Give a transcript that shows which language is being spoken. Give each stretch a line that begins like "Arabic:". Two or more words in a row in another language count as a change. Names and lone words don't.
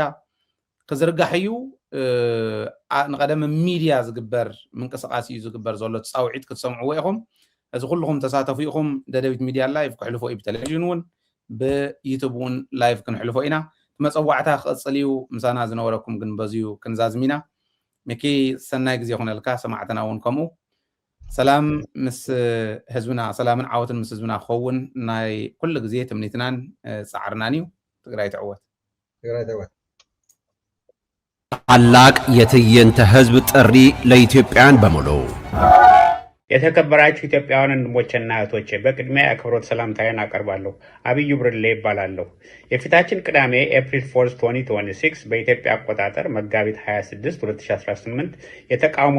Tigrinya: ክዝርጋሕ እዩ ንቀደም ሚድያ ዝግበር ምንቅስቃስ እዩ ዝግበር ዘሎ ፃውዒት ክትሰምዕዎ ኢኹም እዚ ኩልኩም ተሳተፉ ኢኹም ደደቢት ሚድያ ላይቭ ክሕልፎ እዩ ብቴሌቪዥን እውን ብዩቱብ እውን ላይቭ ክንሕልፎ ኢና መፀዋዕታ ክቅፅል እዩ ምሳና ዝነበረኩም ግን በዚዩ ክንዛዝም ኢና ሚኪ ሰናይ ግዜ ይኹነልካ ሰማዕትና እውን ከምኡ ሰላም ምስ ህዝብና ሰላምን ዓወትን ምስ ህዝብና ክኸውን ናይ ኩሉ ግዜ ትምኒትናን ፃዕርናን እዩ ትግራይ ትዕወት
Amharic: ታላቅ የትዕይንተ ህዝብ ጥሪ ለኢትዮጵያውያን በሙሉ የተከበራችሁ ኢትዮጵያውያን ወንድሞቼና እህቶቼ በቅድሚያ የአክብሮት ሰላምታዬን አቀርባለሁ። አብዩ ብርሌ ይባላለሁ። የፊታችን ቅዳሜ ኤፕሪል 4 2026 በኢትዮጵያ አቆጣጠር መጋቢት 26 2018 የተቃውሞ